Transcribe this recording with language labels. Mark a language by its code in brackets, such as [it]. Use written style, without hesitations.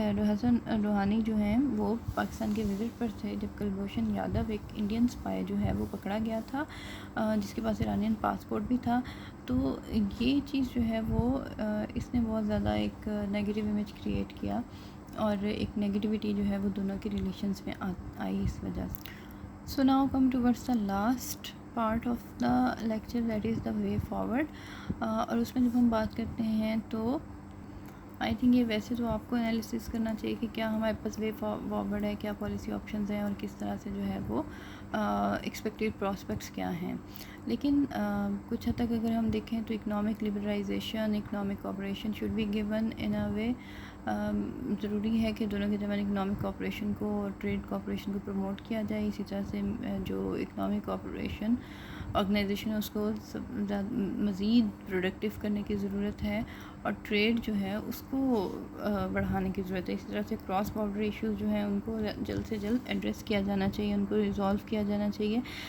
[ur] حسن روحانی جو ہیں وہ پاکستان کے وزٹ پر تھے جب کلبھوشن یادو ایک انڈین اسپائی جو ہے وہ پکڑا گیا تھا جس کے پاس ایرانین پاسپورٹ بھی تھا. تو یہ چیز جو ہے وہ اس نے بہت زیادہ ایک نیگیٹو امیج کریٹ کیا اور ایک نیگیٹیوٹی جو ہے وہ دونوں کے ریلیشنز میں آئی اس وجہ سے. [en] So now come towards the last part of the lecture, that is the way forward. [ur] اور اس میں جب ہم بات کرتے ہیں تو [en] I think [ur] یہ ویسے تو آپ کو انالیسس کرنا چاہیے کہ کیا ہمارے پاس وے فارورڈ ہے، کیا پالیسی آپشنز ہیں اور کس طرح سے جو ہے وہ ایکسپیکٹیڈ پراسپیکٹس کیا ہیں. لیکن کچھ حد تک اگر ہم دیکھیں تو [en] Economic liberalisation, economic cooperation should be given in a way. [ur] ضروری ہے کہ دونوں کے درمیان اکنامک کوآپریشن کو اور ٹریڈ کوآپریشن کو پروموٹ کیا جائے. اسی طرح سے جو اکنامک کوآپریشن آرگنائزیشن ہے اس کو مزید پروڈکٹیو کرنے کی ضرورت ہے اور ٹریڈ جو ہے اس کو بڑھانے کی ضرورت ہے. اسی طرح سے کراس باؤنڈری ایشوز جو ہیں ان کو جلد سے جلد ایڈریس کیا جانا چاہیے، ان کو ریزالو کیا جانا چاہیے.